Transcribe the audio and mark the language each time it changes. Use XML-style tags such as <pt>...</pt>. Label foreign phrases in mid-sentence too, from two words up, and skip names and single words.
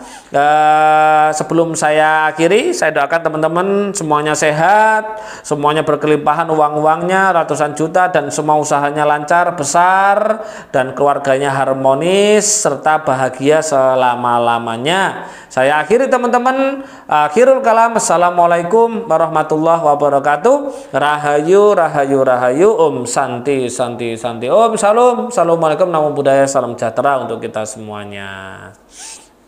<id>Sebelum saya akhiri, saya doakan teman-teman semuanya sehat, semuanya berkelimpahan uang-uangnya ratusan juta, dan semua usahanya lancar besar, dan keluarganya harmonis serta bahagia selama-lamanya. Saya akhiri teman-teman.</id> <ar>آخر الكلام. السلام عليكم ورحمة الله وبركاته.</ar> <jv>Rahayu, rahayu, rahayu. Santi, santi, santi. Salam.</jv> <ar>السلام عليكم.</ar> <pi>Namo Buddhaya,</pi> <id>salam sejahtera untuk kita semuanya.</id>